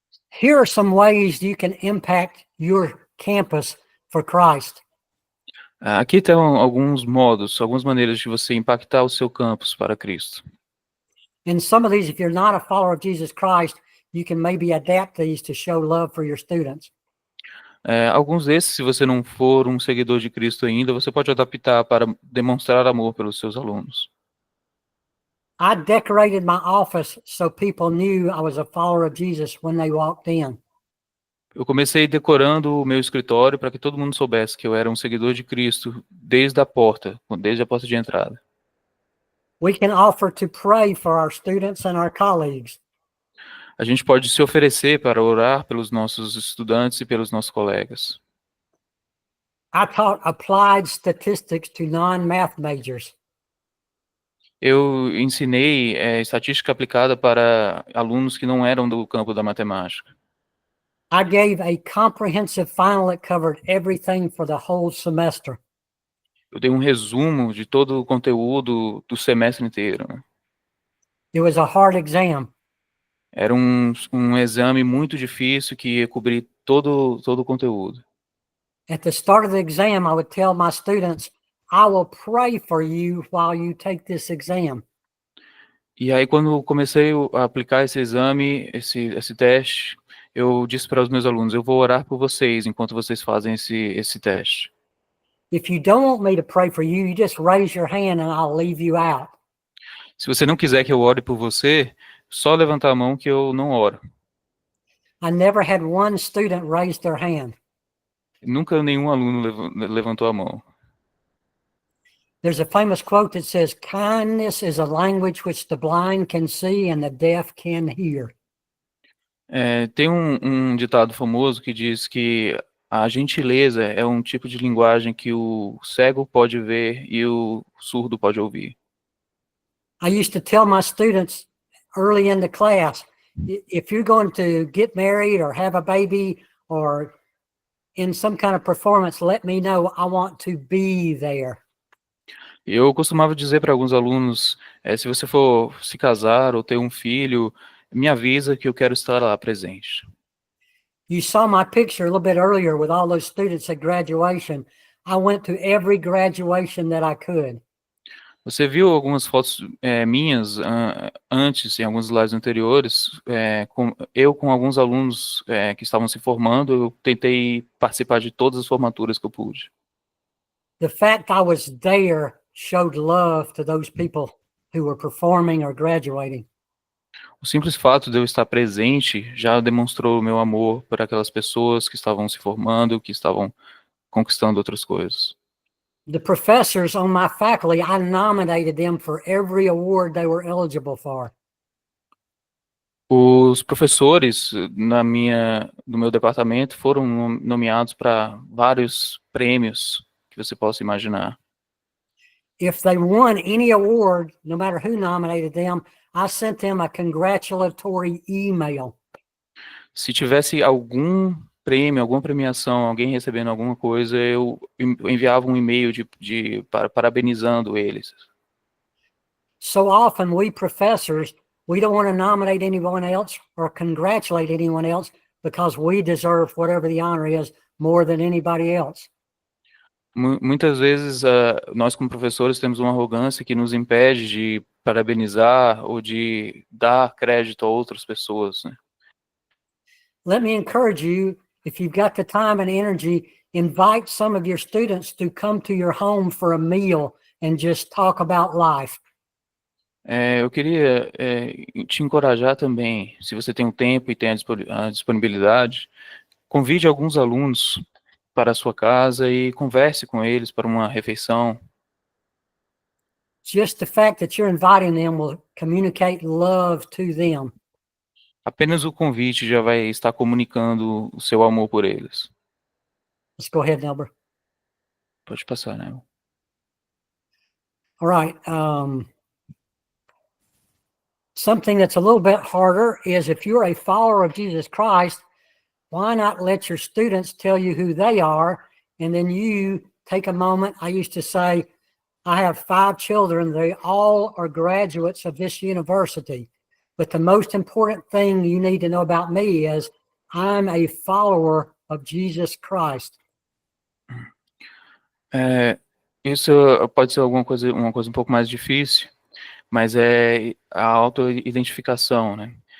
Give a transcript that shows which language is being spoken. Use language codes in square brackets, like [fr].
[en] Here are some ways you can impact your campus for Christ. [pt] Aqui estão alguns modos, algumas maneiras de você impactar o seu campus para Cristo. [en] And some of these, if you're not a follower of Jesus Christ, you can maybe adapt these to show love for your students. [pt] Alguns desses, se você não for um seguidor de Cristo ainda, você pode adaptar para demonstrar amor pelos seus alunos. [en] I decorated my office so people knew I was a follower of Jesus when they walked in. [pt] Eu comecei decorando o meu escritório para que todo mundo soubesse que eu era um seguidor de Cristo desde a porta de entrada. [en] We can offer to pray for our students and our colleagues. [pt] A gente pode se oferecer para orar pelos nossos estudantes e pelos nossos colegas. [en] I taught applied statistics to non-math majors. [pt] Eu ensinei estatística aplicada para alunos que não eram do campo da matemática. [en] I gave a comprehensive final that covered everything for the whole semester. [pt] Eu dei um resumo de todo o conteúdo do semestre inteiro, né? [en] It was a hard exam. [pt] Era um exame muito difícil que ia cobrir todo o conteúdo. [en] At the start of the exam, I would tell my students, I will pray for you while you take this exam. [pt] E aí, quando eu comecei a aplicar esse exame, esse teste, eu disse para os meus alunos, eu vou orar por vocês enquanto vocês fazem esse teste. [en] If you don't want me to pray for you, you just raise your hand and I'll leave you out. [pt] Se você não quiser que eu ore por você, só levantar a mão que eu não oro. [en] I never had one student raise their hand. [pt] Nunca nenhum aluno levantou a mão. [en] There's a famous quote that says, kindness is a language which the blind can see and the deaf can hear. [pt] Tem um ditado famoso que diz que a gentileza é um tipo de linguagem que o cego pode ver e o surdo pode ouvir. [en] I used to tell my students early in the class, if you're going to get married or have a baby or in some kind of performance, let me know. I want to be there. [pt] Eu costumava dizer para alguns alunos, se você for se casar ou ter um filho, me avisa que eu quero estar lá presente. [en] You saw my picture a little bit earlier with all those students at graduation. I went to every graduation that I could. [pt] Você viu algumas fotos minhas antes, em alguns slides anteriores, com alguns alunos que estavam se formando, eu tentei participar de todas as formaturas que eu pude. [en] The fact I was there showed love to those people who were performing or graduating. [pt] O simples fato de eu estar presente já demonstrou o meu amor por aquelas pessoas que estavam se formando, que estavam conquistando outras coisas. [en] The professors on my faculty, I nominated them for every award they were eligible for. [pt] Os professores do meu departamento foram nomeados para vários prêmios que você possa imaginar. [en] If they won any award, no matter who nominated them, I sent them a congratulatory email. [pt] Se tivesse algum prêmio, alguma premiação, alguém recebendo alguma coisa, eu enviava um e-mail parabenizando eles. [en] So often we professors, we don't want to nominate anyone else or congratulate anyone else because we deserve whatever the honor is more than anybody else. [pt] Muitas vezes nós como professores temos uma arrogância que nos impede de parabenizar ou de dar crédito a outras pessoas, né? [en] Let me encourage you, if you've got the time and energy, invite some of your students to come to your home for a meal and just talk about life. [pt] Eu queria te encorajar também, se você tem o tempo e tem a disponibilidade, convide alguns alunos para a sua casa e converse com eles para uma refeição. [en] Just the fact that you're inviting them will communicate love to them. [pt] Apenas o convite já vai estar comunicando o seu amor por eles. [en] Let's go ahead, Nelber. [pt] Pode passar, né? [en] All right. Something that's a little bit harder is if you're a follower of Jesus Christ, why not let your students tell you who they are, and then you take a moment. I used to say, I have 5 children. They all are graduates of this university. But the most important thing you need to know about me is I'm a follower of Jesus Christ. [pt] Isso pode ser uma coisa um pouco mais difícil, mas é a auto-identificação, né?